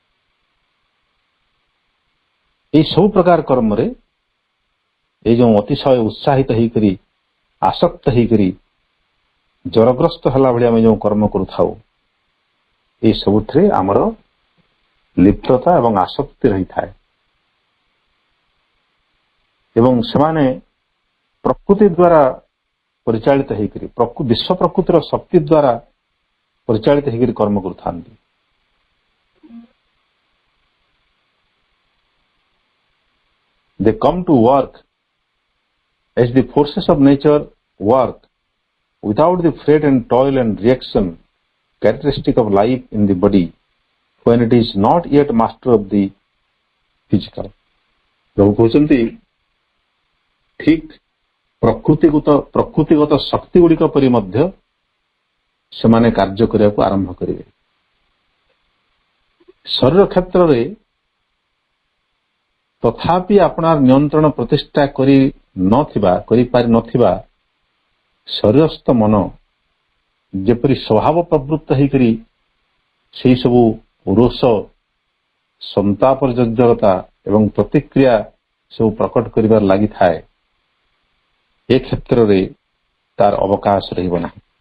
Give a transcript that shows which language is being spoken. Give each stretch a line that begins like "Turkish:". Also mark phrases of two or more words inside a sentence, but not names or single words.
Odia: এই ସବୁ ପ୍ରକାର କର୍ମରେ ଏଇ ଯେଉଁ ଅତିଶୟ ଉତ୍ସାହିତ ହେଇକରି ଆସକ୍ତ ହେଇକରି ଜ୍ୱରଗ୍ରସ୍ତ ହେଲା ଭଳି ଆମେ ଯେଉଁ କର୍ମ କରୁଥାଉ, এই ସବୁଥିରେ ଆମର ଲିପ୍ତତା ଏବଂ ଆସକ୍ତି ରହିଥାଏ। ଏବଂ ସେମାନେ ପ୍ରକୃତି ଦ୍ୱାରା ପରିଚାଳିତ ହେଇକରି ବିଶ୍ୱ ପ୍ରକୃତିର ଶକ୍ତି ଦ୍ୱାରା ପରିଚାଳିତ ହେଇକରି କର୍ମ କରୁଥାନ୍ତି।
English: They come to work as the forces of nature work without the fret and toil and reaction characteristic of life in the body when it is not yet master of the physical.
Odia: ପ୍ରଭୁ କହୁଛନ୍ତି ଠିକ ପ୍ରକୃତିଗତ ଶକ୍ତି ଗୁଡ଼ିକ ପରି ମଧ୍ୟ ସେମାନେ କାର୍ଯ୍ୟ କରିବାକୁ ଆରମ୍ଭ କରିବେ। ଶରୀର କ୍ଷେତ୍ରରେ ତଥାପି ଆପଣାର ନିୟନ୍ତ୍ରଣ ପ୍ରତିଷ୍ଠା କରିପାରି ନଥିବା ଶରୀରସ୍ଥ ମନ ଯେପରି ସ୍ୱଭାବ ପ୍ରବୃତ୍ତ ହେଇକରି ସେହି ସବୁ ରୋଷ, ସନ୍ତାପ ଜର୍ଜରତା ଏବଂ ପ୍ରତିକ୍ରିୟା ସବୁ ପ୍ରକଟ କରିବାର ଲାଗିଥାଏ, ଏ କ୍ଷେତ୍ରରେ ତାର ଅବକାଶ ରହିବ ନାହିଁ।